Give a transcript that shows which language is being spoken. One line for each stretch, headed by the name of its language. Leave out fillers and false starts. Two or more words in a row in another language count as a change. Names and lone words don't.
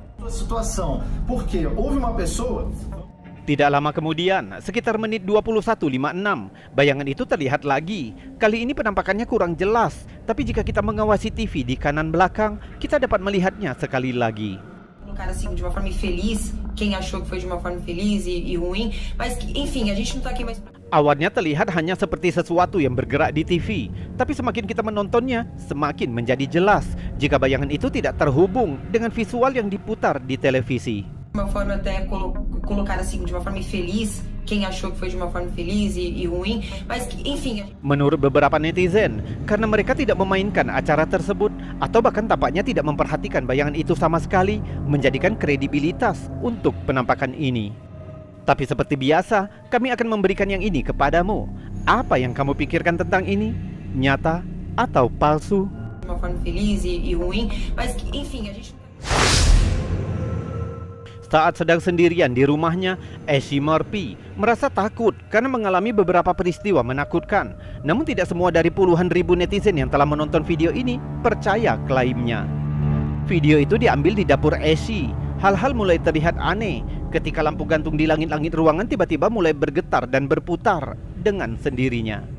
Indonesian: Tidak lama kemudian, sekitar menit 21.56, bayangan itu terlihat lagi. Kali ini penampakannya kurang jelas, tapi jika kita mengawasi TV di kanan belakang, kita dapat melihatnya sekali lagi.
Portuguese: Cara assim de uma forma infeliz, quem achou que foi de uma forma infeliz e ruim, mas enfim, a gente não tá aqui mais.
Indonesian: Awalnya terlihat hanya seperti sesuatu yang bergerak di TV, tapi semakin kita menontonnya, semakin menjadi jelas jika bayangan itu tidak terhubung dengan visual yang diputar di televisi.
Portuguese: Uma forma até colocar assim de uma forma infeliz, quem achou que foi de uma forma infeliz e ruim, mas enfim.
Indonesian: Menurut beberapa netizen, karena mereka tidak memainkan acara tersebut atau bahkan tampaknya tidak memperhatikan bayangan itu sama sekali, menjadikan kredibilitas untuk penampakan ini. Tapi seperti biasa, kami akan memberikan yang ini kepadamu. Apa yang kamu pikirkan tentang ini? Nyata atau palsu?
Portuguese: De uma forma infeliz e ruim, mas enfim, a gente.
Indonesian: Saat sedang sendirian di rumahnya, Ashley Murphy merasa takut karena mengalami beberapa peristiwa menakutkan. Namun tidak semua dari puluhan ribu netizen yang telah menonton video ini percaya klaimnya. Video itu diambil di dapur Ashley. Hal-hal mulai terlihat aneh ketika lampu gantung di langit-langit ruangan tiba-tiba mulai bergetar dan berputar dengan sendirinya.